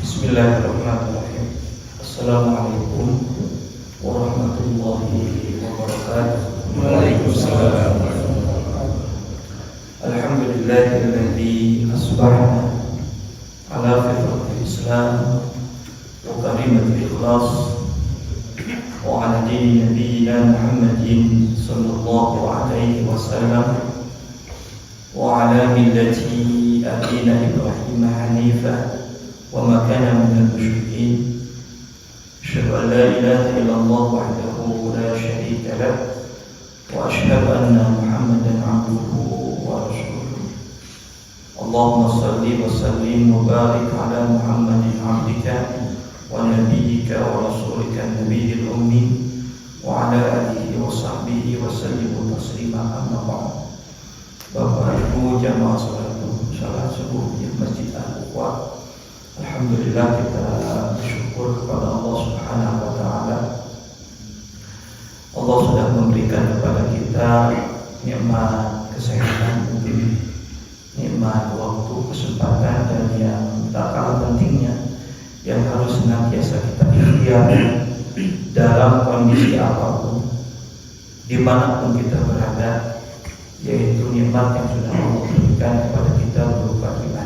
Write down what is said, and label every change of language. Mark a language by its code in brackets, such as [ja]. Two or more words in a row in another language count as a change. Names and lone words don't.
[ar] بسم الله الرحمن الرحيم. السلام عليكم ورحمة الله وبركاته. Waalaikumsalam. الحمد لله الذي أصبحنا على فطرة الإسلام وكلمة الإخلاص وعلى دين نبينا محمد صلى الله عليه وسلم وعلى ملة أبينا إبراهيم حنيفا وما كان من المشركين. أشهد أن لا إله إلا الله وحده لا شريك له وأشهد أن محمدا عبده ورسوله. اللهم صل وسلم وبارك على محمد عبدك ونبيك ورسولك النبي الأمي وعلى آله وصحبه وسلم تسليما أما بعد. [id] Bapak Ibu jamaah salat subuh di Masjid Al-Quwa, alhamdulillah kita bersyukur kepada Allah [ar] سبحانه وتعالى. [id] Allah sudah memberikan kepada kita nikmat kesehatan, nikmat waktu, kesempatan, dan yang tak kalah pentingnya yang harus senantiasa kita ikhtiar dalam kondisi apapun, dimanapun kita berada, yaitu nikmat yang sudah Allah berikan kepada kita berupa iman.